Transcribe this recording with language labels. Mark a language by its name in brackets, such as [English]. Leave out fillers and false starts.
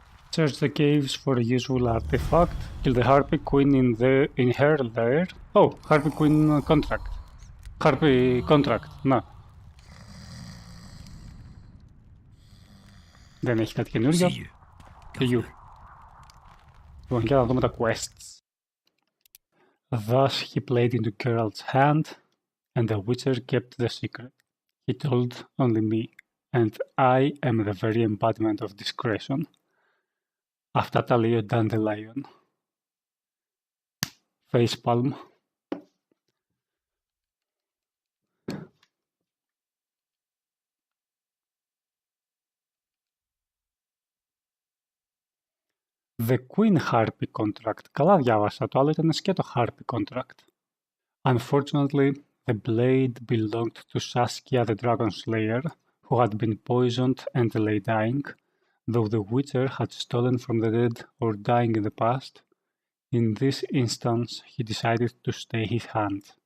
[English] Search the caves for a useful artifact. Kill the Harpy Queen in her lair. Oh, Harpy Queen contract. [Greek] Harpy contract, να. Δεν έχει κάτι καινούριο. [English] See you. See you. [Greek] Λοιπόν, για να δούμε τα quests. [English] Thus he played into Geralt's hand, and the Witcher kept the secret. He told only me, and I am the very embodiment of discretion. [Greek] Αυτά τα λέει ο Dandelion. [English] Facepalm. The Queen Harpy Contract. [Greek] Καλά διάβασα. Το άλλο ήταν σκέτο Harpy Contract. [English] Unfortunately, the blade belonged to Saskia the Dragon Slayer, who had been poisoned and lay dying, though the Witcher had stolen from the dead or dying in the past. In this instance, he decided to stay his hand.